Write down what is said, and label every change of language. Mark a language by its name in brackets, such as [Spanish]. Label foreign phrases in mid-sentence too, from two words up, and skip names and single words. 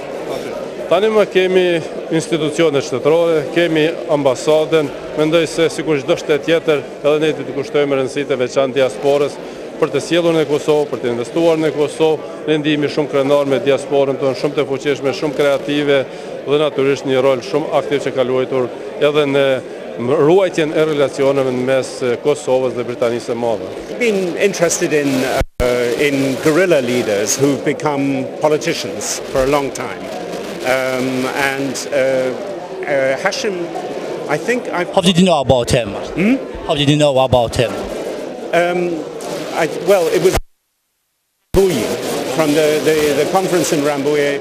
[Albanian] Tani më kemi institucionet shtetërore, kemi ambasadën, mendoj se sikur çdo shtet tjetër, edhe ne të kushtojmë rëndësitë e veçantë diasporës për të sjellur në Kosovë, për të investuar në Kosovë, ne ndihemi shumë krenar me diasporën tonë, shumë të fuqishme, shumë kreative dhe natyrisht një rol shumë aktiv që ka luajtur edhe në ruajtjen e relacioneve mes Kosovës dhe Britanisë së Madhe. [English] Been interested in guerrilla leaders who've become politicians for a long time. Hashim, I think How did you know about him? How did you know about him? Well, it was from the conference in Rambouillet.